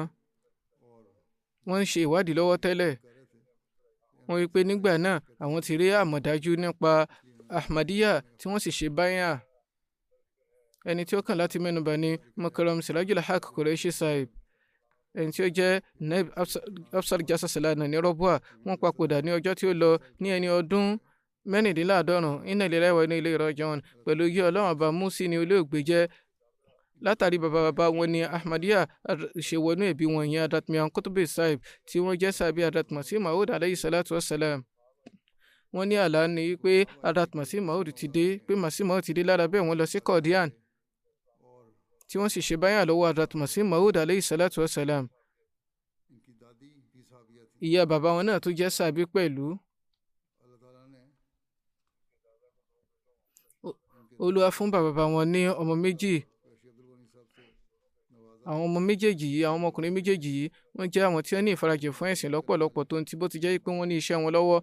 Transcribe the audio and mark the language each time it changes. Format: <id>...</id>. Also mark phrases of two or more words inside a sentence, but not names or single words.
<yo>Wọ́n ń ṣe ìwádìí lọ́wọ́ tẹ́lẹ̀. Wọ́n rí pé nígbà náà àwọn ti rí àmọ̀dájú nípa Ahmadiyya tí wọ́n sì ṣe báyà. Ẹni tí ó kàn láti mẹ́nubà ni Mukarram Sirajul Haq Qureshi Sahib, ẹni tí ó jẹ́ Naib Afsar Jasa Salana ní Rọ́bùà. Wọ́n papòdà ní ọjọ́ tí ó lọ ní ẹni ọdún mẹ́rìndínláàádọ́rùn.</yo> <ar>إنا لله وإنا إليه راجعون.</ar> <yo>Pẹ̀lú yí Ọlọ́run ọba Musi ni olóògbé jẹ́. Látàrí bàbá wọn ni Ahmadiyya ṣe wọnú ẹbí wọn, ìyẹn Hazrat Mian Qutb Sahib tí wọ́n jẹ́ sàbí Hazrat Masih Maud</yo> <ar>عليه الصلاة والسلام.</ar> <yo>Wọ́n ní àlá ni pé Hazrat Masih Maud ti dé, pé Masih Maud ti dé. Lára bẹ́ẹ̀ wọ́n lọ sí Qadian tí wọ́n sì ṣe báyà lọ́wọ́ Hazrat Masih Maud</yo> <ar>عليه الصلاة والسلام.</ar> <yo>Ìyá bàbá wọn náà tó jẹ́ sàbí pẹ̀lú. Olúwa fún bàbá wọn ní ọmọ méjì. Àwọn ọmọ méjèèjì yìí, àwọn ọmọkùnrin méjèèjì yìí, wọ́n jẹ́ àwọn tí wọ́n ní ìfarajìn fún ẹ̀sìn lọ́pọ̀lọpọ̀, tó ń ti bó ti jẹ́ pé wọ́n ní iṣẹ́ wọn lọ́wọ́.</yo>